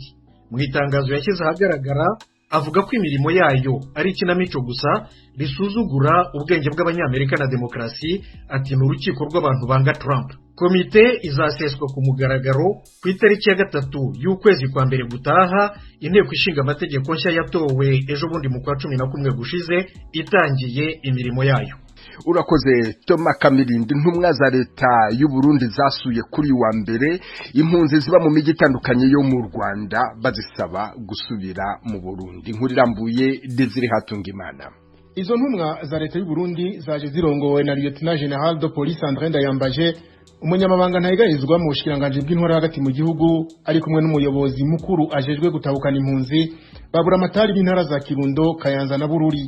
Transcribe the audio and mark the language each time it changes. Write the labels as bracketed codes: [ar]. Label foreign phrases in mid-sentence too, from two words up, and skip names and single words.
[rw] Mu itangazo yashyize ahagaragara avuga ko imirimo yayo ari ikinamico gusa risuzugura ubwenge bw'abanyamerika na demokarasi, ati ni urukiko rw'abantu banga Trump. Komite izaseswa ku mugaragaro ku itariki ya 3 y'ukwezi kwa mbere gutaha. Inteko ishinga amategeko nshya yatowe ejo bundi mu kwa 11 gushize itangiye imirimo yayo. Urakoze Thomas Kamirindi. [rn] Intumwa za leta y'u Burundi zasuye kuri wa mbere impunzi ziba mu migi itandukanye yo mu Rwanda bazisaba gusubira mu Burundi. Inkuru irambuye Desire Hatungimana. Izo ntumwa za leta y'u Burundi zaje zirongowe na Lieutenant General de Police André Ndayambaje, umunyamabanga ntayigarizwa mu bushikiranganje bw'intwara hagati mu gihugu, ari kumwe n'umuyobozi mukuru ajejwe gutabukana impunzi babura amatari b'intara za Kirundo, Kayanza na Bururi.